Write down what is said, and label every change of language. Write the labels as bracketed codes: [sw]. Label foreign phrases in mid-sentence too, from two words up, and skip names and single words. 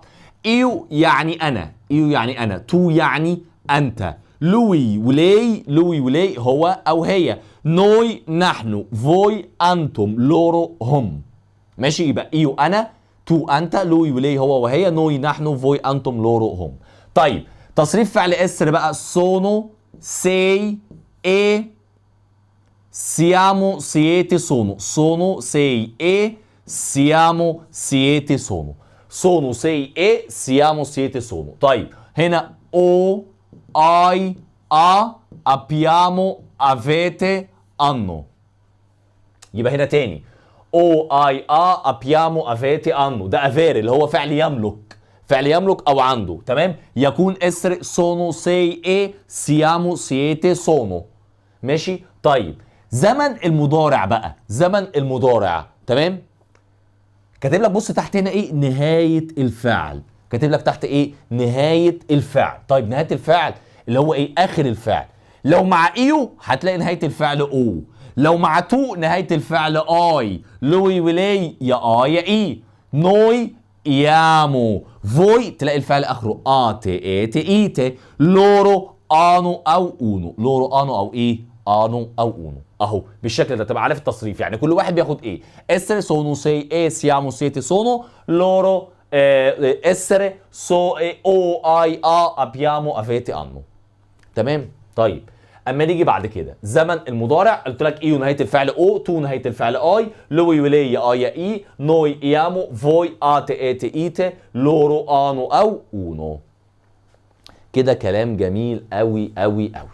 [ar] ايو يعني انا، ايو يعني انا، تو يعني انت، [it] lui lei, lui lei [ar] هو او هي، نوي نحن، فوي انتم، لورو هم. ماشي؟ يبقى ايو انا، تو انت، [it] lui lei [ar] هو وهي، نوي نحن، فوي انتم، لورو هم. طيب تصريف فعل اسر بقى، [it] sono, sei, e, siamo, siete, sono. Sono, sei, e, siamo, siete, sono. Sono, sei, e, siamo, siete, sono. [ar] طيب هنا [it] o, ai, a, abbiamo, avete, hanno. [ar] يبقى هنا تاني [it] o, ai, a, abbiamo, avete, hanno. [ar] ده افير اللي هو فعل يملك، فعل يملك او عنده. تمام؟ يكون [it] اسر sono, sei, e, siamo, siete, sono. [ar] ماشي؟ طيب زمن المضارع بقى، زمن المضارع. تمام؟ كاتب لك بص تحت هنا ايه؟ نهاية الفعل. كاتب لك تحت ايه؟ نهاية الفعل. طيب نهاية الفعل اللي هو ايه؟ اخر الفعل. لو مع ايو هتلاقي نهاية الفعل او، لو مع تو نهاية الفعل اي، [it] lui lei [ar] يا اي يا اي، نوي يامو، فوي تلاقي الفعل اخره [it] ate ete ite, loro ano o ono, loro ano o [ar] ايه؟ [it] ano o ono. [ar] اهو بالشكل ده تبقى عارف التصريف، يعني كل واحد بياخد ايه؟ [it] essere sono sei e siamo siete sono loro essere so e o ai a abbiamo avete hanno. [ar] تمام؟ طيب اما نيجي بعد كده زمن المضارع، قلت لك ايه نهايه الفعل او، تو نهايه الفعل اي، [it] lui lei [ar] يا اي يا اي، نوي ايامو، فوي [it] ate ete ite, loro ano o ono. [ar] كده كلام جميل قوي قوي قوي.